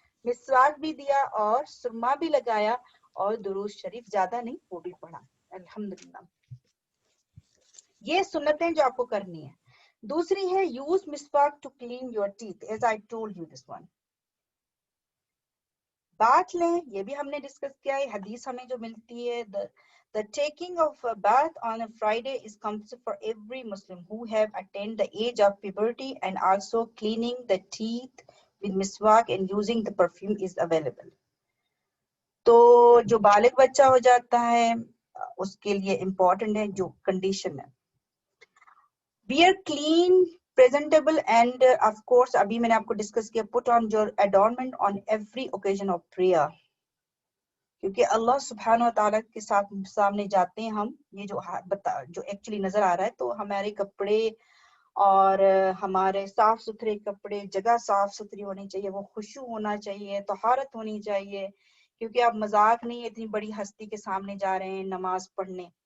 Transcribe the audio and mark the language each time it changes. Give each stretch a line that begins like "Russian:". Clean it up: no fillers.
Urdu: مسواک بھی دیا اور سرما بھی لگایا, اور درود شریف زیادہ نہیں وہ بھی پڑھا. الحمدللہ. یہ سنتیں جو آپ کو کرنی ہے.
English: دوسری ہے یوز مسواک to clean your teeth, as I told you this one.
Urdu: بات لیں, یہ بھی ہم نے ڈسکس کیا ہے, حدیث ہمیں جو ملتی ہے,
English: the taking of a bath on a Friday is compulsory for every Muslim who have attained the age of puberty, and also cleaning the teeth with miswak and using the perfume is available.
Urdu: تو جو بالغ بچہ ہو جاتا ہے اس کے لیے important ہے جو کنڈیشن ہے.
English: Be clean, presentable, and of course
Urdu: ابھی میں نے آپ کو ڈسکس کیا,
English: put on your adornment on every occasion of prayer.
Urdu: کیونکہ اللہ سبحانہ و تعالیٰ کے ساتھ سامنے جاتے ہیں ہم, یہ جو ایکچولی نظر آ رہا ہے, تو ہمارے کپڑے اور ہمارے صاف ستھرے کپڑے, جگہ صاف ستھری ہونی چاہیے, وہ خشوع ہونا چاہیے, طہارت ہونی چاہیے, کیونکہ آپ مذاق نہیں اتنی بڑی ہستی کے سامنے جا رہے ہیں نماز پڑھنے.